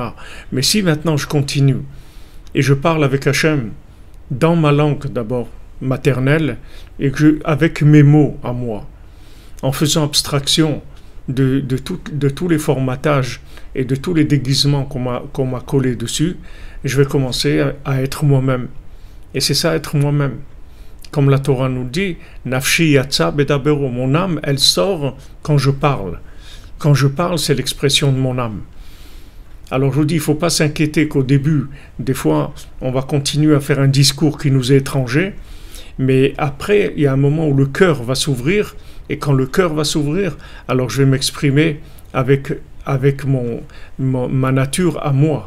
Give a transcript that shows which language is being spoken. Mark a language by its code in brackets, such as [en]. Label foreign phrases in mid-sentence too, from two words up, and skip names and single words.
[fr] Mais si maintenant je continue et je parle avec Hachem dans ma langue d'abord maternelle et avec mes mots à moi, en faisant abstraction de tous les formatages et de tous les déguisements qu'on m'a collés dessus, je vais commencer à être moi-même. Et c'est ça, être moi-même. Comme la Torah nous dit, [he] נפשי יצאה בדברו, [fr] mon âme, elle sort quand je parle. Quand je parle, c'est l'expression de mon âme. Alors je vous dis, il ne faut pas s'inquiéter qu'au début, des fois, on va continuer à faire un discours qui nous est étranger, mais après, il y a un moment où le cœur va s'ouvrir, et quand le cœur va s'ouvrir, alors je vais m'exprimer avec ma nature à moi.